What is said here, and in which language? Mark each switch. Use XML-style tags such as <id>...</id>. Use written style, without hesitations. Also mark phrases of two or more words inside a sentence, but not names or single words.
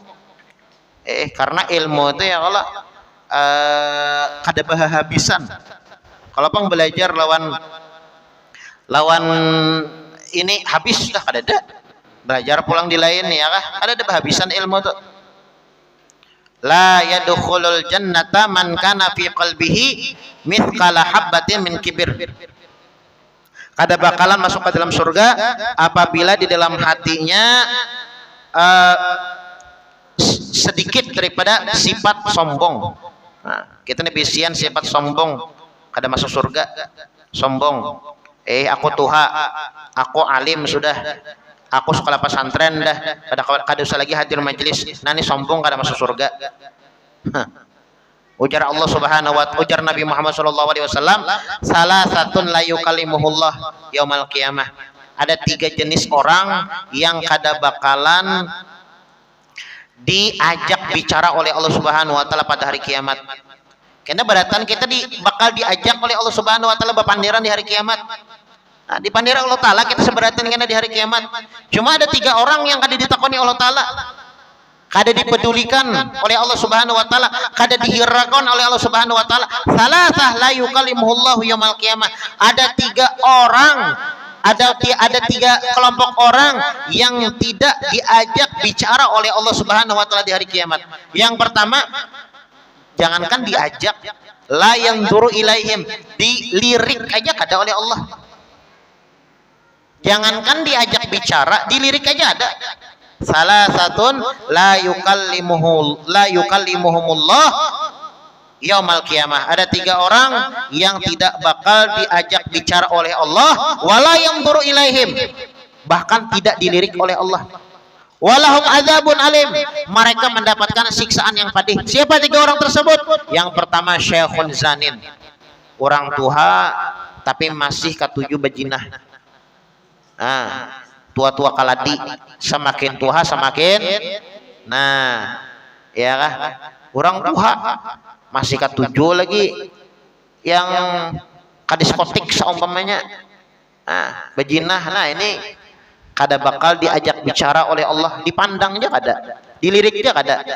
<bjn>Karena ilmu itu ya Allah kada bahabisan. Kalau pang belajar lawan ini habis sudah kada ada. Belajar pulang di lain ya kah? Ada bahabisan ilmu tuh.</bjn> <ar>لا يدخل الجنة من كان في قلبه مثقال حبة من كبر.</ar> <bjn>Kada bakalan masuk ke dalam surga apabila di dalam hatinya sedikit daripada sifat sombong. Nah, kita nih bisian sifat sombong, kada masuk surga. Sombong. Aku tuha, aku alim sudah. Aku sekolah pesantren dah, kada usah lagi hadir majelis. Nani sombong kada masuk surga. Ujar Allah</bjn> <ar>سبحانه وتعالى,</ar> <bjn>ujar Nabi Muhammad</bjn> <ar>صلى الله عليه وسلم, ثلاثة لا يكلمهم الله يوم القيامة.</ar> <bjn>Ada 3 jenis orang yang kada bakalan diajak bicara oleh Allah</bjn> <ar>سبحانه وتعالى</ar> <bjn>pada hari kiamat. Karena beratan kita bakal diajak oleh Allah</bjn> <ar>سبحانه وتعالى</ar> <bjn>bapandiran di hari kiamat. Nah, di pandira Allah Ta'ala kita seberatan karena di hari kiamat. Cuma ada 3 orang yang kada ditakoni Allah Ta'ala, kada dipedulikan oleh Allah</bjn> <ar>سبحانه وتعالى,</ar> <bjn>kada dihirakan oleh Allah</bjn> <ar>سبحانه وتعالى. ثلاثة لا يكلمهم الله يوم القيامة.</ar> <id>Ada 3 orang, ada 3 kelompok orang yang tidak diajak bicara oleh Allah</id> <ar>سبحانه وتعالى</ar> <id>di hari kiamat.</id> <bjn>Yang pertama, jangankan diajak,</bjn> <ar>لا ينظر إليهم,</ar> <bjn>dilirik aja kada oleh Allah. Jangankan diajak bicara, dilirik aja ada.</bjn> <ar>ثلاثة لا يكلمهم الله يوم القيامة.</ar> <id>Ada 3 orang yang tidak bakal diajak bicara oleh Allah,</id> <ar>ولا ينظر إليهم,</ar> <id>bahkan tidak dilirik oleh Allah.</id> <ar>ولهم عذاب أليم,</ar> <id>mereka mendapatkan siksaan yang pedih. Siapa 3 orang tersebut?</id> <bjn>Yang pertama</bjn> <ar>شيخ زان,</ar> <bjn>orang tua tapi masih ketujuh bejinah. Tua-tua kaladi, semakin tua semakin ya kah? Orang tua masih ketujuh lagi yang kadiskotik seumpamanya. Bejinah, ini kada bakal diajak bicara oleh Allah, dipandangnya kada, diliriknya kada.</bjn>